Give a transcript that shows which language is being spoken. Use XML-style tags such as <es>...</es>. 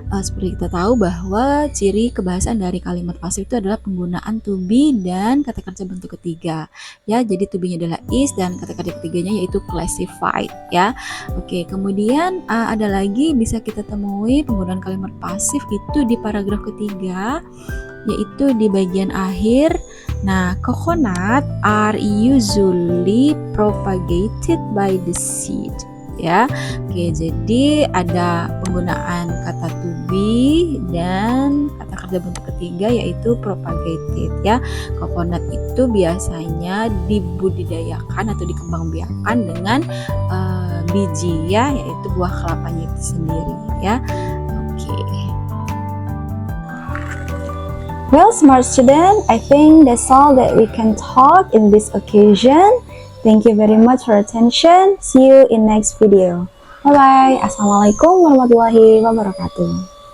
<id>Seperti kita tahu bahwa ciri kebahasaan dari kalimat pasif itu adalah penggunaan to be dan kata kerja bentuk ketiga, ya. Jadi to be-nya adalah is dan kata kerja ketiganya yaitu classified, ya. Oke, kemudian ada lagi bisa kita temui penggunaan kalimat pasif itu di paragraf ketiga, yaitu di bagian akhir.</id> <en>Nah, coconut are usually propagated by the seed, ya.</en> <id>Oke, jadi ada penggunaan kata to be dan kata kerja bentuk ketiga yaitu propagated, ya. Coconut itu biasanya dibudidayakan atau dikembangbiakan dengan biji, ya, yaitu buah kelapanya itu sendiri, ya. Oke.</id> <en>Well, smart student, I think that's all that we can talk in this occasion. Thank you very much for attention. See you in next video. Bye bye.</en> <ar>Assalamualaikum warahmatullahi wabarakatuh.</ar>